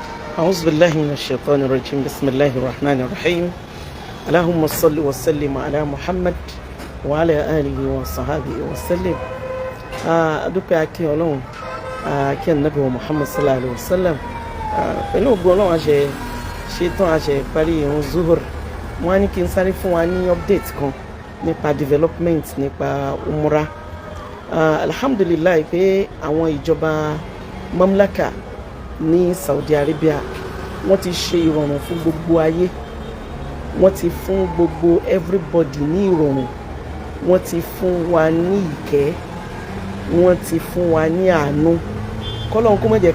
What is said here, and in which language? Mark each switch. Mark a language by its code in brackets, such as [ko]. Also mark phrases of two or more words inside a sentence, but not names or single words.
[ar] أعوذ بالله من الشيطان الرجيم بسم الله الرحمن الرحيم اللهم صل وسلم على محمد وعلى آله وصحبه وسلم [yo] adúpẹ́ akí Ọlọ́run akí Ànábì wa Muhammad [ar] صلى الله عليه وسلم [yo] pẹ̀lú ògo Ọlọ́run àṣẹ ṣetán àṣẹ parí ìrun zuhur wọ́n ní kí n sáré fún wa ní update kan nípa development nípa umrah alhamdulillah pé àwọn ìjọba mamlaka ní Saudi Arabia wọ́n ti ṣe ìrọ̀rùn fún gbogbo ayé wọ́n ti fún gbogbo everybody ní ìrọ̀rùn wọ́n ti fún wa ní ìkẹ́ wọ́n ti fún wa ní àánú kọ́lọ́n kó má jẹ́